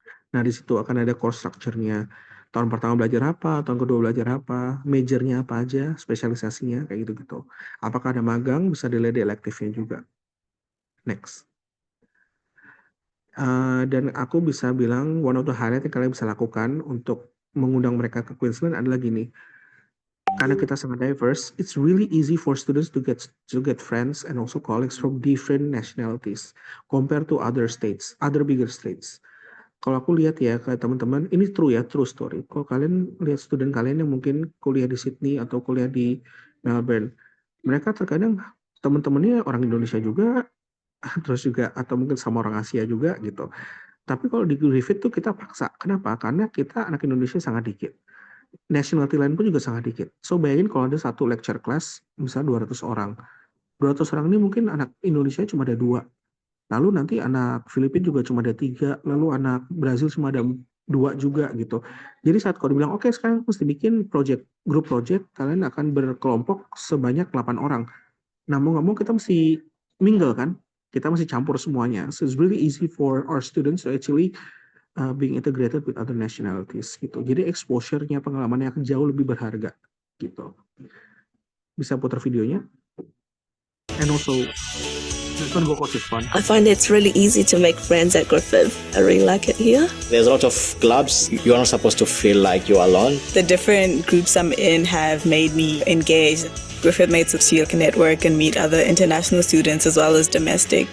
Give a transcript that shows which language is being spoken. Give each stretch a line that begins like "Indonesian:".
Indonesian: Nah, di situ akan ada course structure-nya. Tahun pertama belajar apa, tahun kedua belajar apa, major-nya apa aja, spesialisasinya, kayak gitu-gitu. Apakah ada magang, bisa dilihat di elektifnya juga. Next. Dan aku bisa bilang,
English: one of the highlight
Indonesian: yang kalian bisa lakukan untuk mengundang mereka ke Queensland adalah gini. Karena kita sangat diverse,
English: it's really easy for students to get friends and also colleagues from different nationalities compared to other states, other bigger states.
Indonesian: Kalau aku lihat ya ke teman-teman, ini true ya,
English: true story.
Indonesian: Kalau kalian lihat student kalian yang mungkin kuliah di Sydney atau kuliah di Melbourne, mereka terkadang teman-temannya orang Indonesia juga, terus juga atau mungkin sama orang Asia juga gitu. Tapi kalau di Griffith tuh kita paksa. Kenapa? Karena kita anak Indonesia sangat dikit. Nationality lain pun juga sangat dikit. So bayangin kalau ada satu lecture class, misalnya 200 orang. 200 orang ini mungkin anak Indonesia cuma ada 2. Lalu nanti anak Filipina juga cuma ada 3. Lalu anak Brazil cuma ada 2 juga gitu. Jadi saat kau dibilang, oke sekarang mesti bikin grup project, kalian akan berkelompok sebanyak 8 orang. Nah mau nggak mau kita mesti mingle kan? Kita mesti campur semuanya.
English: So it's really easy for our students to actually being integrated with other nationalities gitu.
Indonesian: Jadi exposure-nya, pengalamannya akan jauh lebih berharga gitu. Bisa putar videonya.
English: And also, this one go coach is fun. I find it's really easy to make friends at Griffith. I really like it here. There's a lot of clubs. You're not supposed to feel like you're alone. The different groups I'm in have made me engage. Griffith made it so you can network and meet other international students as well as domestic.